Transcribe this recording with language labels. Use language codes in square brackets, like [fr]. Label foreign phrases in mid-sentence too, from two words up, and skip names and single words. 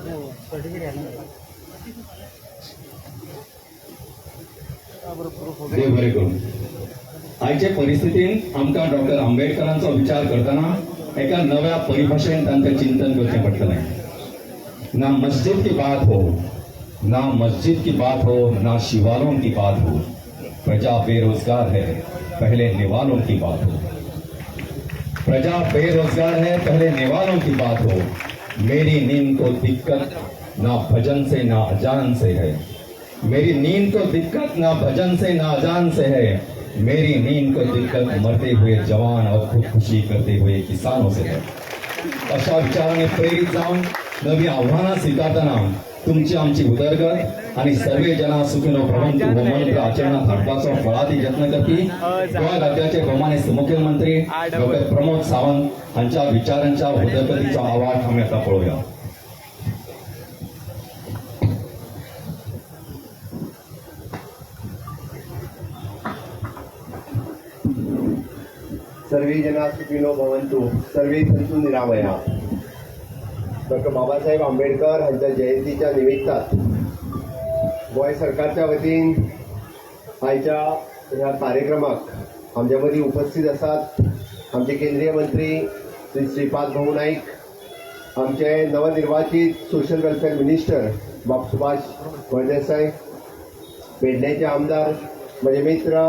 [kok] देव बरें करूं. आयचे परिस्थितीन आमकां डॉक्टर आंबेडकरांचो विचार करतना एका नव्या परिभाषेन तांचें चिंतन करचें पडटलें. [hi] ना मस्जिद की बात हो, ना मस्जिद की बात हो, ना शिवालों की बात हो. प्रजा बेरोजगार है, पहले निवालों की बात हो. प्रजा बेरोजगार है, पहले निवालों की बात हो. मेरी नींद को दिक्कत ना भजन से ना अजान से है. मेरी नींद को दिक्कत ना भजन से ना अजान से है. मेरी नींद को दिक्कत मरते हुए जवान और खुदकुशी करते हुए किसानों से है. [kok] अशा विचाराने प्रेरित जाऊन नवी आव्हानां स्वीकारतना तुमची आमची उदरगत आणि [sa] सर्वे जना सुखिनो भवन्तु [kok] हो मंत्र आचरणात हाडपाचो फळादी यत्न करपी गोंय राज्याचे भौमानिस्त मुख्यमंत्री डॉक्टर प्रमोद सावंत हांच्या विचारांच्या उदरगतीचो आवाज आमी आता पळोवया. [sa] सर्वे जना सुखिनो भवन्तु, सर्वे सन्तु निरामया. [kok] डॉक्टर बाबासाहेब आंबेडकर हांच्या जयंतीच्या निमित्तान गोंय सरकारच्या वतीन आयच्या ह्या कार्यक्रमाक आमच्या मदीं उपस्थित आसात आमचे केंद्रीय मंत्री श्री श्रीपाद भाऊ नाईक, आमचे नवनिर्वाचित [en] social welfare minister [kok] बाब सुभाष फळदेसाय, पेडणेचे आमदार [mr] माझे मित्र